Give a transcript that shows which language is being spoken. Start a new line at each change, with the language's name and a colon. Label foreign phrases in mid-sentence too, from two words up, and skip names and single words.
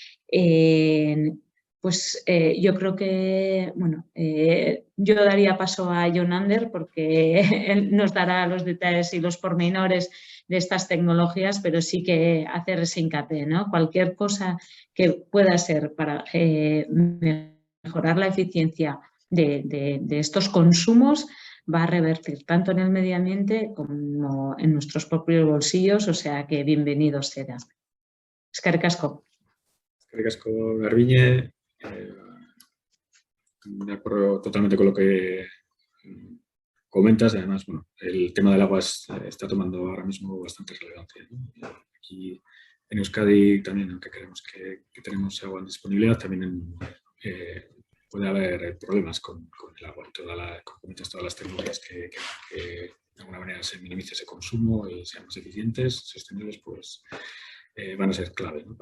Spanish: Pues yo creo que, bueno, yo daría paso a Jonander porque él nos dará los detalles y los pormenores de estas tecnologías, pero sí que hacer ese hincapié, ¿no? Cualquier cosa que pueda ser para mejorar la eficiencia de estos consumos va a revertir tanto en el medio ambiente como en nuestros propios bolsillos, o sea que bienvenido será.
Basque: Eskerrik asko. Eskerrik asko, Garbiñe.
Spanish: De acuerdo totalmente con lo que comentas. Además, bueno, el tema del agua está tomando ahora mismo bastante relevancia, ¿no? Aquí en Euskadi también, aunque creemos que tenemos agua en disponibilidad, también puede haber problemas con el agua y todas las tecnologías que de alguna manera se minimice ese consumo y sean más eficientes, sostenibles, pues van a ser clave, ¿no?